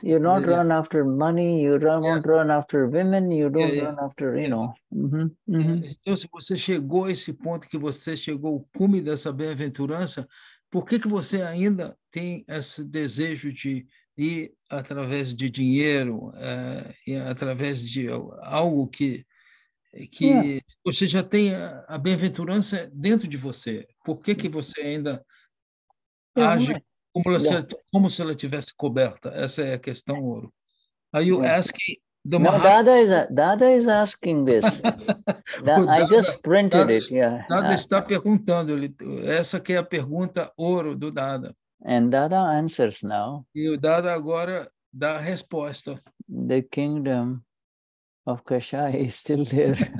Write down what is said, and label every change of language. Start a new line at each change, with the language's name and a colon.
English: You not run after money. You won't run after women. You don't run after, you know.
Portuguese: Então, se você chegou a esse ponto que você chegou ao cume dessa bem-aventurança, por que você ainda tem esse desejo de ir através de dinheiro, através de algo que você já tem a bem-aventurança dentro de você? Por que você ainda age como se ela tivesse coberta? Essa é a questão ouro.
English: Are you asking the Dada is asking this. I just printed it.
Portuguese: Dada está perguntando. Essa que é a pergunta ouro do Dada.
English: And Dada answers now.
Portuguese: E o Dada agora dá a resposta.
English: The kingdom of kashaya is still there.